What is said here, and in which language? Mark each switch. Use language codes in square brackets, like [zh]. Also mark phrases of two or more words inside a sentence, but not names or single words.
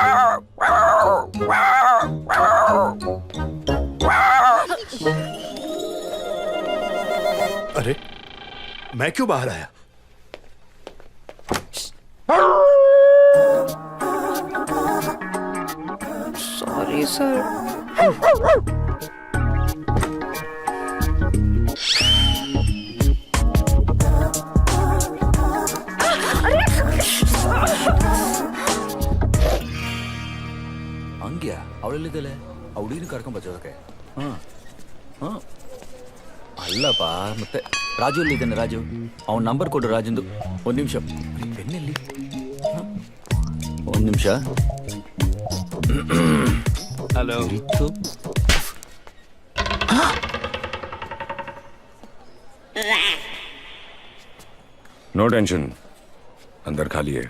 [hi] अरे मैं क्यों बाहर आया? [en] sorry sir. [kn] ಹಂಗ್ಯಾ ಅವಳಲ್ಲಿದ್ದಲೆ ಹುಡುಗಿನ ಕರ್ಕೊಂಡ್ ಬಚ್ಚೋದಕ್ಕೆ. ಅಲ್ಲಪ್ಪ ಮತ್ತೆ ರಾಜು ಎಲ್ಲಿದ್ದಾನೆ? ರಾಜು ಅವನ ನಂಬರ್ ಕೊಡು. ರಾಜಂದು. ಒಂದು ನಿಮಿಷ. ಪೆನ್ನೆಲ್ಲಿ? ಒಂದು ನಿಮಿಷ. ಹಲೋ. [en] no tension, [hi] अंदर खाली है.